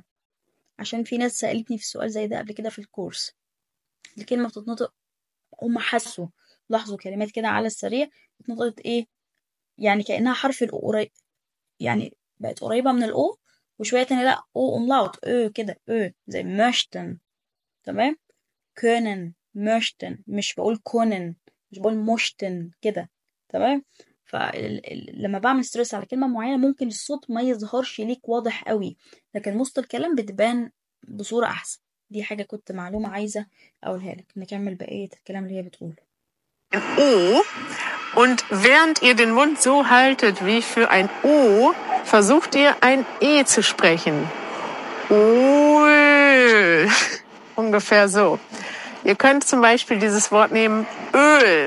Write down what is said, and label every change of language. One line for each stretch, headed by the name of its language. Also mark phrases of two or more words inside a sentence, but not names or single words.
Arabic: عشان في ناس سألتني في السؤال زي ده قبل كده في الكورس. الكلمة بتتنطق، هما حسوا، لاحظوا كلمات كده على السريع اتنطقت ايه يعني كأنها حرف الأو قريب، يعني بقت قريبة من الأو، وشوية تاني لأ أو أملاوت كده زي möchten.
German: تمام. können möchten،
Arabic: مش بقول können، مش بقول möchten كده. تمام. فلما بعمل ستريس على كلمة معينة ممكن الصوت ما يظهرش ليك واضح قوي، لكن وسط الكلام بتبان بصورة أحسن. دي حاجة كنت معلومة عايزة أقولها لك. نكمل بقية الكلام اللي هي بتقوله.
German: O. Und während ihr den Mund so haltet wie für ein O, versucht ihr ein E zu sprechen. Öl. Ungefähr so. Ihr könnt zum Beispiel dieses Wort nehmen, Öl.